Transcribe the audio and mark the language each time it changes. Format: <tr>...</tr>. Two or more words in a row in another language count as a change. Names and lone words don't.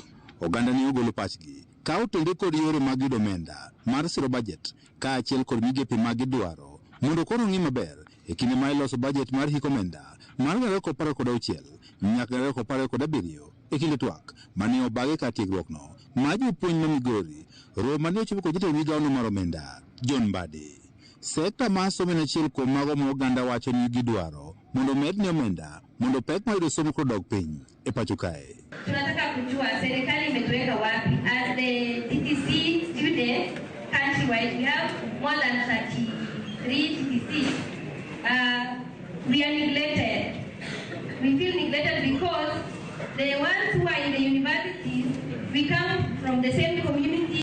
<luo>Oganda ni ogolo pachgi kawo tende kod yore mag yudo omenda mar siro budget kaachiel kod migepe mag gidwaro mondo koro ng'i maber e kinde ma iloso budget mar hik omenda mar 2026 nyaka 2027 e kinde twak mane obage ka tiegruokno ma jopuonj ma Migori romo mane ochopo kod jatend migawono mar omenda John Mbadi. Sekta ma somo en achiel kuom mago ma oganda wacho ni gidwaro mondo med ni omenda mondo pek ma yudo somo kodog piny e pacho kae.</luo> <sw>Tunataka kujua serikali imetuweka wapi</sw> <en>as the TTC students countrywide. We have more than 33 TTCs. We are neglected. We feel neglected because the ones who are in the universities, we come from the same community.</en>